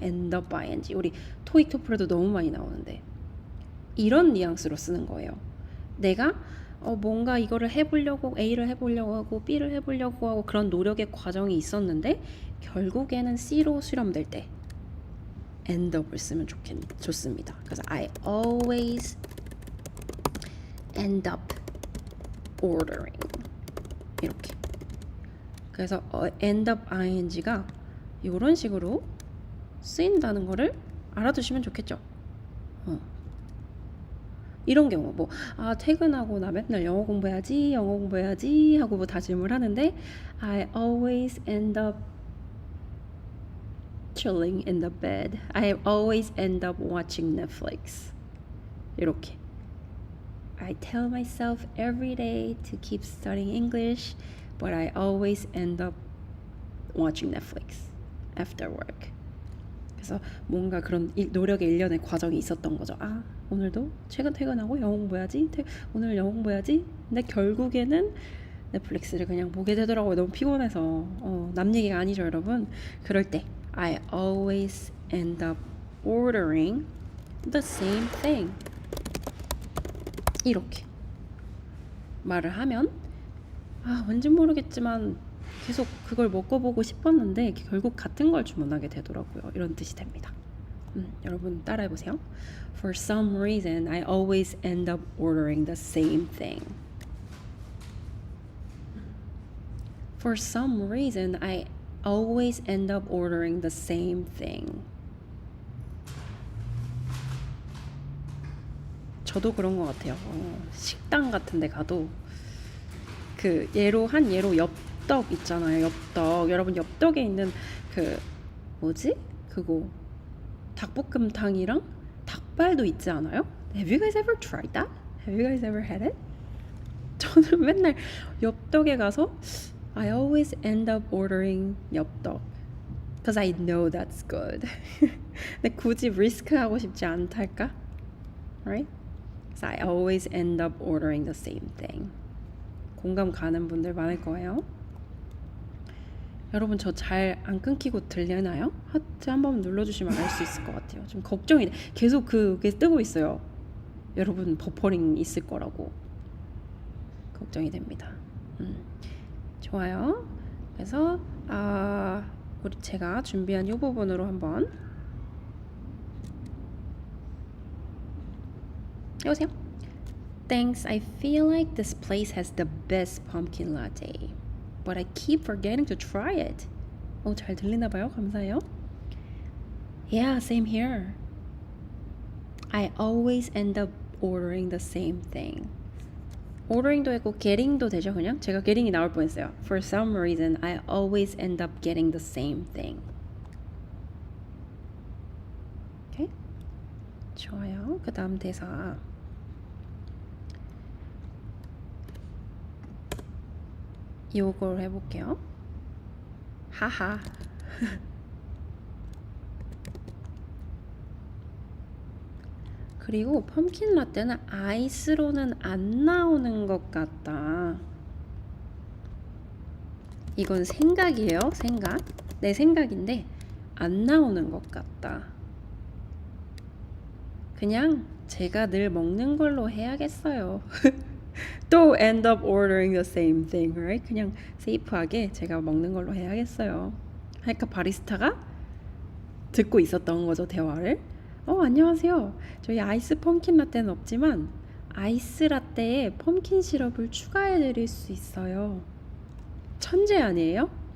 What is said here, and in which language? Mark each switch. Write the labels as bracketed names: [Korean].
[Korean] end up ing 우리 토익 토플에도 너무 많이 나오는데 이런 뉘앙스로 쓰는 거예요. 내가 뭔가 이거를 해보려고 A를 해보려고 하고 B를 해보려고 하고 그런 노력의 과정이 있었는데 결국에는 C로 수렴될 때 end up을 쓰면 좋습니다. 그래서 [English] I always end up ordering [Korean] 이렇게. 그래서 end up ing가 이런 식으로 쓰인다는 거를 알아두시면 좋겠죠. 이런 경우 퇴근하고 나 맨날 영어 공부해야지 하고 다짐을 하는데 [English] I always end up chilling in the bed. I always end up watching Netflix. [Korean] 이렇게. [English] I tell myself every day to keep studying English, but I always end up watching Netflix after work. [Korean] 그래서 뭔가 그런 노력의 일련의 과정이 있었던 거죠. 오늘도 퇴근하고 영어 공부해야지. 오늘 영어 공부해야지. 근데 결국에는 넷플릭스를 그냥 보게 되더라고요. 너무 피곤해서. 남 얘기가 아니죠, 여러분. 그럴 때 [English] I always end up ordering the same thing. [Korean] 이렇게 말을 하면 왠지 모르겠지만 계속 그걸 먹어보고 싶었는데 결국 같은 걸 주문하게 되더라고요. 이런 뜻이 됩니다. 여러분 따라해보세요. [English] For some reason, I always end up ordering the same thing. For some reason, I always end up ordering the same thing. [Korean] 저도 그런 것 같아요. 식당 같은 데 가도 그 예로 엽떡 있잖아요. 엽떡. 여러분 엽떡에 있는 그 뭐지? 그거 닭볶음탕이랑 닭발도 있지 않아요? [English] Have you guys ever tried that? Have you guys ever had it? [Korean] 저는 맨날 엽떡에 가서 [English] I always end up ordering 엽떡 because I know that's good. [Korean] 근데 굳이 리스크 하고 싶지 않달까? [English] Right? So I always end up ordering the same thing. [Korean] 공감 가는 분들 많을 거예요. 여러분 저 잘 안 끊기고 들리나요? 하트 한번 눌러주시면 알 수 있을 것 같아요. 좀 걱정이 돼. 계속 그게 뜨고 있어요. 여러분 버퍼링 있을 거라고 걱정이 됩니다. 좋아요. 그래서 우리 제가 준비한 이 부분으로 한번 여보세요? [English] Thanks. I feel like this place has the best pumpkin latte, but I keep forgetting to try it. [Korean] 잘 들리나 봐요. 감사해요. [English] Yeah, same here. I always end up ordering the same thing. [Korean] ordering도 했고 getting도 되죠, 그냥? 제가 getting이 나올 뻔했어요. [English] For some reason, I always end up getting the same thing. [Korean] 오케이? 좋아요. 그 다음 대사. 요걸 해볼게요. 하하. 그리고 펌킨 라떼는 아이스로는 안 나오는 것 같다. 이건 생각이에요. 생각. 내 생각인데 안 나오는 것 같다. 그냥 제가 늘 먹는 걸로 해야겠어요. [English] 또 end up ordering the same thing, right? [Korean] 그냥 세이프하게 제가 먹는 걸로 해야겠어요. 그러니까 바리스타가 듣고 있었던 거죠, 대화를. 안녕하세요. 저희 아이스 펌킨 라떼는 없지만 아이스 라떼에 펌킨 시럽을 추가해 드릴 수 있어요. 천재 아니에요?